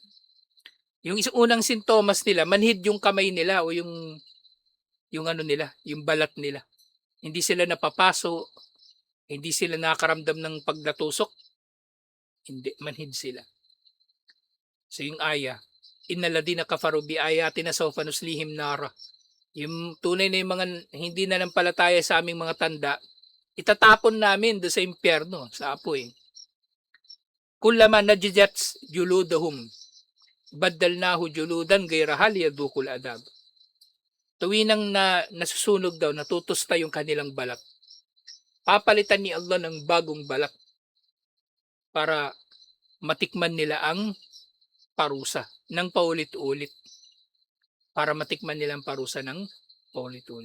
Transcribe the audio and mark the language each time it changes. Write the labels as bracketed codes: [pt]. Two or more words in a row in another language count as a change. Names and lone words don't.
[tl] Yung isang unang sintomas nila, manhid yung kamay nila o yung ano nila, yung balat nila. Hindi sila napapaso, hindi sila nakakaramdam ng pagdatusok, hindi, manhid sila. So yung aya, [ar] إن الذين كفروا بآياتنا سوف نصليهم نارا. [tl] Yung tunay na yung mga hindi na nampalataya sa aming mga tanda, itatapon namin doon sa impyerno, sa apoy. [ar] كلما نضجت جلودهم بدلناهم جلودا غيرها ليذوقوا العذاب. [tl] Tuwinang nasusunog daw, natutusta yung kanilang balat. Papalitan ni Allah ng bagong balat para matikman nila ang parusa ng paulit-ulit. Para matikman nila ang parusa ng paulit-ulit.